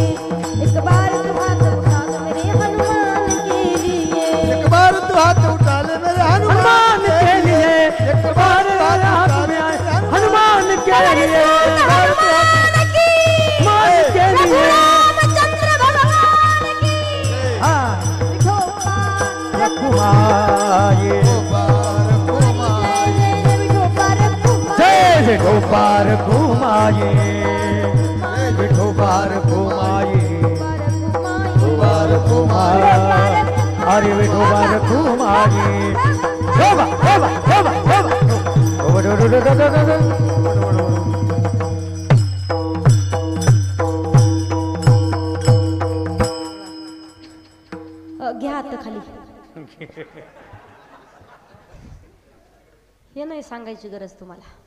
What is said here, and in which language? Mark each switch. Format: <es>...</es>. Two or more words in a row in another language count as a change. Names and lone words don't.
<hi>एक बार तू हाथ उठा दो मेरे हनुमान के लिए. एक बार तू हाथ उठा ले मेरे हनुमान के लिए. एक बार हाथ में हनुमान के लिए रामचंद्र भगवान की</hi> <mr>रखुमाये जय विठोबार घुमाये विठोबार घुमाये विठोबार घुमाये अरे विठोबार घुमाये. होबा होबा होबा होबा घ्या हात खाली. हे नाही सांगायची गरज तुम्हाला.</mr>